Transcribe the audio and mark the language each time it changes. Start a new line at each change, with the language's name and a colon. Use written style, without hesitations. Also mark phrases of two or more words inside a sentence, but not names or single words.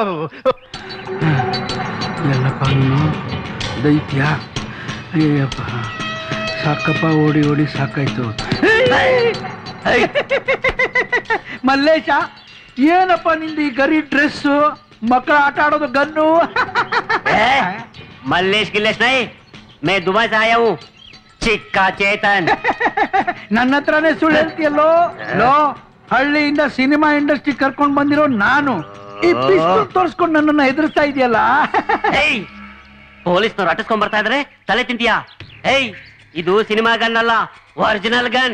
Kannada: ಎಲ್ಲಪ್ಪ ನೀನು ದೈತ್ಯ. ಅಯ್ಯಪ್ಪ, ಸಾಕಪ್ಪ, ಓಡಿ ಸಾಕಾಯ್ತು. ಮಲ್ಲೇಶ, ಏನಪ್ಪ ನಿಂದು ಈ ಗರಿ ಡ್ರೆಸ್, ಮಕ್ಕಳ ಆಟ ಆಡೋದು ಗನ್ನು?
Hindi: मल्लेश गिल्लेश नहीं, मैं दुबई से आया हूँ, चिक्का चेतन.
Kannada: ನನ್ನ ಹತ್ರನೇ ಸುಳ್ಳು ಹೇಳ್ತೀಯಲ್ಲೋ? ಲೋ, ಹಳ್ಳಿಯಿಂದ
English: cinema industry
Kannada: ಕರ್ಕೊಂಡ್ ಬಂದಿರೋ ನಾನು ಈ ಪಿಸ್ತೂಲ್ ತೋರಿಸ್ಕೊಂಡು ನನ್ನನ್ನ ಎದುರಿಸ್ತಾ ಇದೆಯಲ್ಲ. ಪೊಲೀಸ್ನವ್ರು ಅಟ್ಟಿಸ್ಕೊಂಡ್ ಬರ್ತಾ ಇದ್ರೆ ತಲೆ ತಿಂತೀಯಾ? ಏಯ್, ಇದು
English: cinema gun
Kannada: ಅಲ್ಲ,
English: original gun.